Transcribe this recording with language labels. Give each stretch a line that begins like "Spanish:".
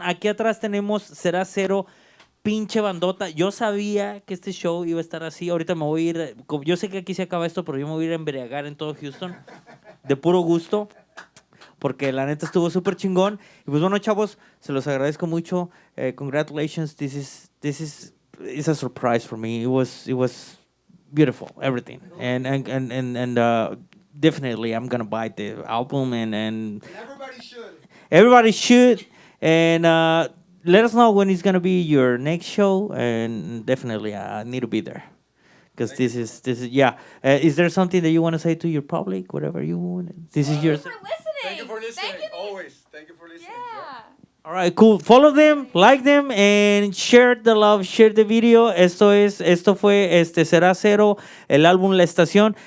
Spanish: Aquí atrás tenemos Será Cero, pinche bandota. Yo sabía que este show iba a estar así. Ahorita me voy a ir. Yo sé que aquí se acaba esto, pero yo me voy a ir a embriagar en todo Houston de puro gusto, porque la neta estuvo súper chingón. Y pues bueno, chavos, se los agradezco mucho.
English: Congratulations. This is it's a surprise for me. It was beautiful, everything. And definitely I'm gonna buy the album and Everybody should. everybody should. And let us know when it's gonna be your next show, and definitely I need to be there. Because this is yeah. Is there something that you want to say to your public, whatever you want? This is yours. For listening. Thank you for listening. Thank you. Always. Thank you for listening. Yeah. All right, cool. Follow them, like them, and share the love, share the video.
Spanish: Esto fue Será Cero, el álbum La Estación.